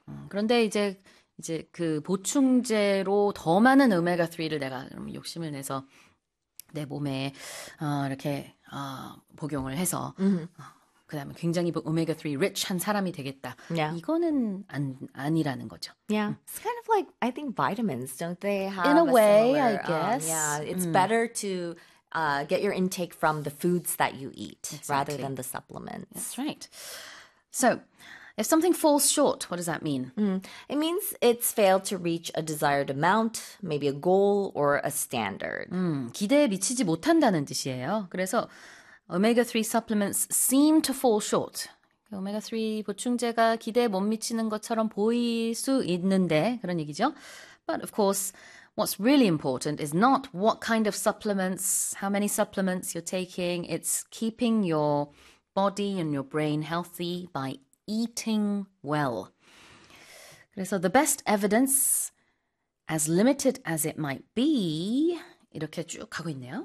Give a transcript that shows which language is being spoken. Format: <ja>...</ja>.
<ko>그런데 이제 그 보충제로 더 많은 오메가3를 내가 욕심을 내서 내 몸에 이렇게 복용을 해서 그 다음에 굉장히 오메가3 rich한 사람이 되겠다.</ko> <en>Yeah.</en> <ko>이거는 아니라는 거죠.</ko> <en>Yeah. It's kind of like, I think vitamins, don't they have In a way, similar, I guess. Yeah, it's better to get your intake from the foods that you eat exactly. rather than the supplements. That's right. So, if something falls short, what does that mean? It means it's failed to reach a desired amount, maybe a goal or a standard.</en> <ko>기대에 미치지 못한다는 뜻이에요.</ko> <en>그래서 omega-3 supplements seem to fall short.</en> <ko>omega-3 보충제가 기대에 못 미치는 것처럼 보일 수 있는데 그런 얘기죠.</ko> <en>But of course, what's really important is not what kind of supplements, how many supplements you're taking. It's keeping your body and your brain healthy by eating well. 그래서 the best evidence, as limited as it might be,</en> <ko>이렇게 쭉 가고 있네요.</ko>